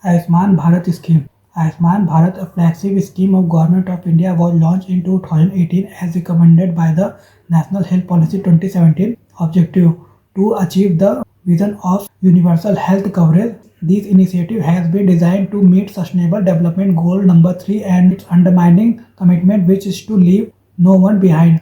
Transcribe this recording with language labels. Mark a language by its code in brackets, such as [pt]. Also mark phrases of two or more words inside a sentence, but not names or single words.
[en] Ayushman Bharat Scheme. Ayushman Bharat, a flagship scheme of Government of India, was launched in 2018 as recommended by the National Health Policy 2017 objective to achieve the vision of universal health coverage. This initiative has been designed to meet Sustainable Development Goal number 3 and its undermining commitment, which is to leave no one behind.